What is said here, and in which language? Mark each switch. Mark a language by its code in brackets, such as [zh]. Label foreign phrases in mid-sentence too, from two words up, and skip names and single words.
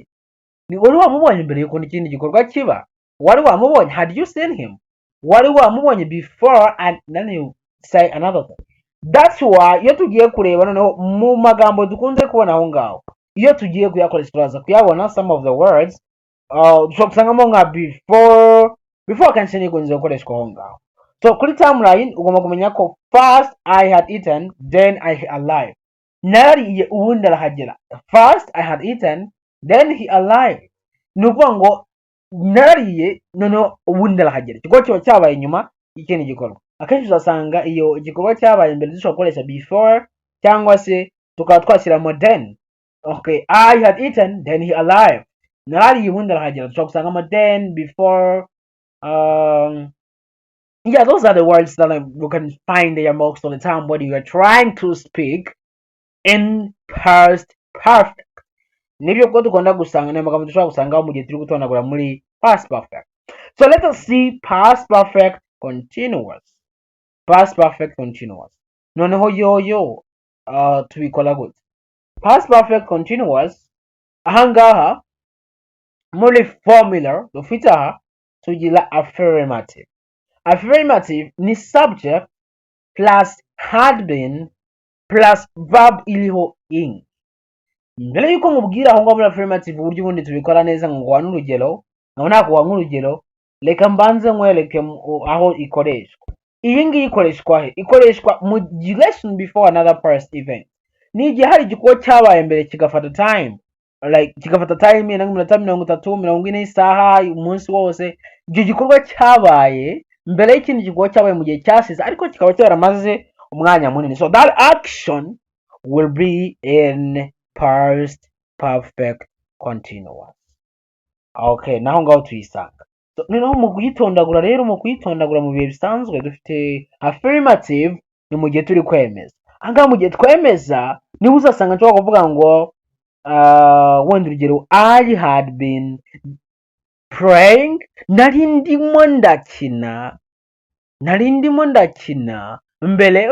[rw] Ni wari wamubonye mbere yuko ikindi gikorwa kiba. Wari wamubonye? [en] Had you seen him? [rw] Wari wamubonye [en] before, and then you say another thing. That's why [rw] iyo tugiye kureba noneho mu magambo dukunze kubona aho ngaho, iyo tugiye kuyakoresha turaza kuyabona [en] some of the words [rw] dushobora gusangamo nka before akenshi ni kunze gukoreshwa aho ngaho. So kuri timeline ugomba kumenya ko [en] first I had eaten, then I alive. [rw] Nariye ubundi arahagera. [en] First I had eaten, then he alive. [rw] Ni ukuvuga ngo nariye noneho ubundi arahagera. Igikorwa kiba cyabaye nyuma y'ikindi gikorwa. Akenshi uzasanga iyo igikorwa cyabaye mbere dushobora gukoresha before cyangwa se tukaba twashyiramo then. [en] Okay, I had eaten, then he alive. [rw] Nariye ubundi arahagera. Dushobora gusangamo [en] then, before, Yeah, those are the words that you can find there most of the time when you are trying to speak in past perfect. [rw] Nibyo ko dukunda gusanga n'amagambo dushobora gusanga mu gihe turi gutondagura muri [en] past perfect. So let us see past perfect continuous. Past perfect continuous. [rw] Noneho yoyo tubikora gute? [en] Past perfect continuous [rw] ahangaha muri formula dufite aha tugira affirmative. Affirmative ni [en] subject plus had been plus verb [rw] iriho in. Mbere yuko nkubwira aho ngaho muri affirmative uburyo ubundi tubikora neza ngo nguha n'urugero, naho nakuha nk'urugero, reka mbanze nkwereke aho ikoreshwa. Iyi ngiyi ikoreshwa he? Ikoreshwa mu [en] duration before another past event. [rw] Ni igihe hari igikorwa cyabaye mbere kigafata time, like kigafata time iminota 30, 40, isaha, umunsi wose. Icyo gikorwa cyabaye mbere y'ikindi gikorwa cyabaye mu gihe cyashize ariko kikaba cyaramaze umwanya munini. [en] So that action will be in past perfect continuous. [rw] Okay, naho ngaho tuyisanga. So noneho mu kuyitondagura rero, mu kuyitondagura mu bihe bisanzwe dufite affirmative ni mu gihe turi kwemeza. Ahangaha mu gihe twemeza niba uzasanga nshobora kuvuga ngo wenda urugero, [en] I had been praying, [rw] nari ndimo ndakina mbere.